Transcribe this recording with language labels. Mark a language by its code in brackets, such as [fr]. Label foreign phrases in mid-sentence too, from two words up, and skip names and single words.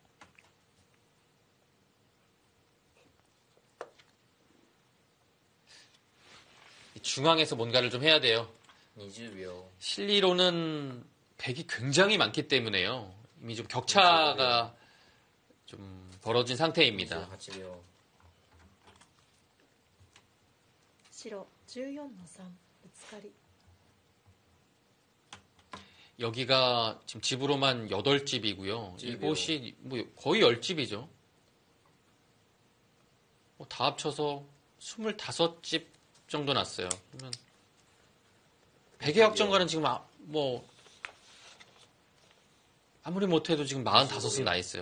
[ko] 중앙에서 뭔가를 좀 해야 돼요. [ja] 20秒 [ko] 실리로는 백이 굉장히 많기 때문에요. 이미 좀 격차가 좀 벌어진 상태입니다. [ja] 28秒白14の3ぶつかり [ko] 여기가 지금 집으로만 8집이고요. 이곳이 뭐 거의 10집이죠. 다 합쳐서 25집 정도 났어요. 그러면 백의 확정가는 지금 뭐 아무리 못해도 지금 45은 나 있어요.